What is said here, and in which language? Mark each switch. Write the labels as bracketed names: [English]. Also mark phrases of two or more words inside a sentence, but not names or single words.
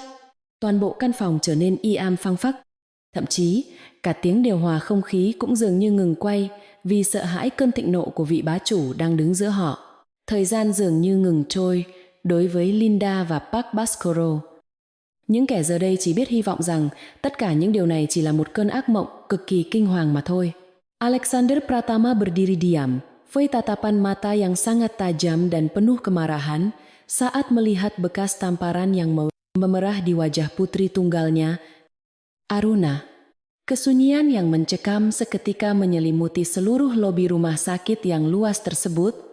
[Vietnamese] Toàn bộ căn phòng trở nên y am phăng phắc. Thậm chí, cả tiếng điều hòa không khí cũng dường như ngừng quay vì sợ hãi cơn thịnh nộ của vị bá chủ đang đứng giữa họ. Thời gian dường như ngừng trôi đối với Linda và Park Bhaskoro. Những kẻ giờ đây chỉ biết hy vọng rằng tất cả những điều này chỉ là một cơn ác mộng cực kỳ kinh hoàng mà thôi. [Indonesian] Alexander Pratama berdiri diam, [Vietnamese] với tatapan mata yang sangat tajam [Indonesian] dan penuh kemarahan saat melihat bekas tamparan yang memerah di wajah putri tunggalnya, Aruna. Kesunyian yang mencekam seketika menyelimuti seluruh lobi rumah sakit yang luas tersebut.